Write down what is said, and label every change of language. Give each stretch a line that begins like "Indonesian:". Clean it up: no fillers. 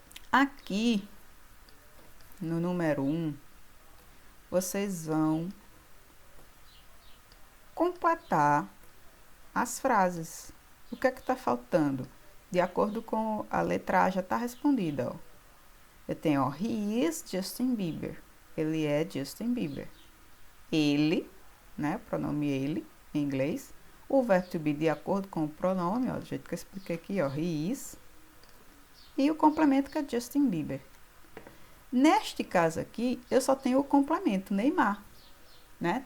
Portuguese: Aqui, no número 1, vocês vão completar as frases. O que é que está faltando? De acordo com a letra A, já está respondida, ó. Eu tenho, ó,
English: he is Justin Bieber.
Portuguese: Ele é Justin Bieber. Ele, né, pronome ele, em inglês. O verbo to be de acordo com o pronome, ó, do jeito que eu expliquei aqui, ó,
English: he is.
Portuguese: E o complemento que é Justin Bieber. Neste caso aqui, eu só tenho o complemento, Neymar, né?